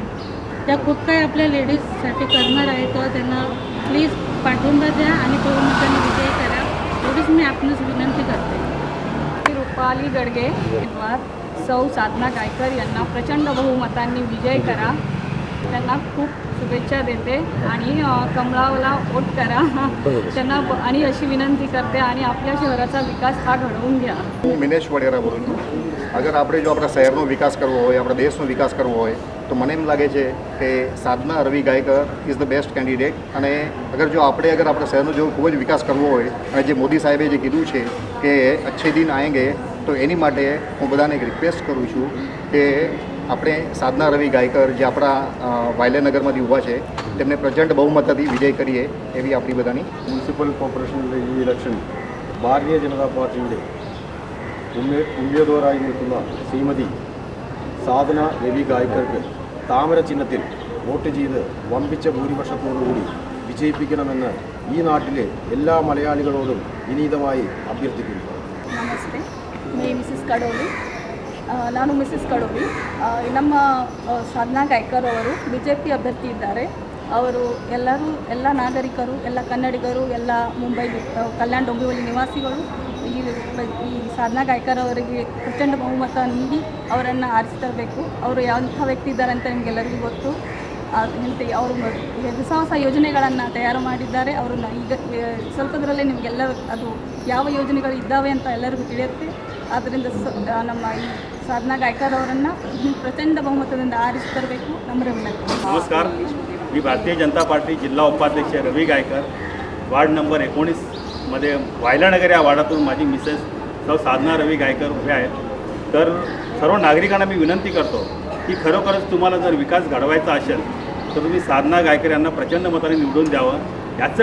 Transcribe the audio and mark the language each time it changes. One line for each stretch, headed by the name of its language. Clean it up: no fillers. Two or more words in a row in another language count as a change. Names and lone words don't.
Marathi: त्या खूप काही आपल्या लेडीजसाठी करणार आहे, तर त्यांना प्लीज पाठिंबा द्या आणि बहुमताने विजयी करा एवढीच मी आपणास विनंती करते। रुपाली गडगे उमेदवार सौ साधना गायकर यांना प्रचंड बहुमतांनी विजय करा, त्यांना खूप शुभेच्छा देते आणि कमळाला वोट करा त्यांना आणि अशी विनंती करते आणि आपल्या शहराचा विकास हा घडवून घ्या।
Gujarati: મિનેશ વડેરા બોલું છું। અગર આપણે જો આપણા શહેરનો વિકાસ કરવો હોય, આપણા દેશનો વિકાસ કરવો હોય તો મને એમ લાગે છે કે સાધના રવિ ગાયકર
English: is the best candidate.
Gujarati: અને અગર આપણા શહેરનો જો ખૂબ જ વિકાસ કરવો હોય અને જે મોદી સાહેબે જે કીધું છે કે
Hindi: अच्छे दिन आएंगे,
Gujarati: તો એની માટે હું બધાને એક રિક્વેસ્ટ કરું છું કે આપણે સાધના રવિ ગાયકર જે આપણા વાયલેનગરમાંથી ઊભા છે તેમને પ્રચંડ બહુમતથી વિજય કરીએ એવી આપણી બધાની।
Malayalam: മുനിസിപ്പൽ കോർപ്പറേഷൻ ഇലക്ഷൻ ഭാരതീയ ജനതാ പാർട്ടിയുടെ ഉമ്മേദ്വാറായി നിൽക്കുന്ന ശ്രീമതി സാധന രവി ഗായക്കർക്ക് താമര ചിഹ്നത്തിൽ വോട്ട് ചെയ്ത് വമ്പിച്ച ഭൂരിപക്ഷത്തോടുകൂടി വിജയിപ്പിക്കണമെന്ന് ഈ നാട്ടിലെ എല്ലാ മലയാളികളോടും വിനീതമായി അഭ്യർത്ഥിക്കുന്നു।
Kannada: ನಮಸ್ತೆ, ಮಿಸಸ್ ಕಡೋಲಿ, ನಾನು ಮಿಸಸ್ ಕಡೋಲಿ। ನಮ್ಮ ಸಾಧನಾ ಗಾಯಕರ್ ಅವರು BJP ಅಭ್ಯರ್ಥಿ ಇದ್ದಾರೆ। ಅವರು ಎಲ್ಲ ನಾಗರಿಕರು, ಎಲ್ಲ ಕನ್ನಡಿಗರು, ಎಲ್ಲ ಮುಂಬೈ ಕಲ್ಯಾಣ ಡೊಂಬಿವಲಿ ನಿವಾಸಿಗಳು ಈ ಸಾಧನಾ ಗಾಯಕರ್ ಅವರಿಗೆ ಪ್ರಚಂಡ ಬಹುಮತ ನೀಡಿ ಅವರನ್ನು ಆರಿಸಿ ತರಬೇಕು। ಅವರು ಯಾವ ವ್ಯಕ್ತಿ ಇದ್ದಾರೆ ಅಂತ ನಿಮಗೆಲ್ಲರಿಗೂ ಗೊತ್ತು। ಅವರು ಹೊಸ ಯೋಜನೆಗಳನ್ನು ತಯಾರು ಮಾಡಿದ್ದಾರೆ। ಅವರನ್ನ ಈಗ ಸ್ವಲ್ಪದರಲ್ಲೇ ನಿಮಗೆಲ್ಲ ಅದು ಯಾವ ಯೋಜನೆಗಳು ಇದ್ದಾವೆ ಅಂತ ಎಲ್ಲರಿಗೂ ತಿಳಿಯುತ್ತೆ। ಆದ್ದರಿಂದ ನಮ್ಮ ಈ ಸಾಧನಾ ಗಾಯಕರ್ ಅವರನ್ನು ಪ್ರಚಂಡ ಬಹುಮತದಿಂದ ಆರಿಸಿ ತರಬೇಕು ನಮ್ಮರ ವಿನಂತಿ।
Marathi: नमस्कार, मी भारतीय जनता पार्टी जिल्हा उपाध्यक्ष रवी गायकर, वार्ड नंबर 19 मध्ये वायलानगर या वार्डातून माझी मिसेस सौ साधना रवी गायकर उभे आहेत। तर सर्व नागरिकांना मी विनंती करतो की खरोखरच तुम्हाला जर विकास घडवायचा असेल तर तुम्ही साधना गायकर यांना प्रचंड मताने निवडून द्यावं।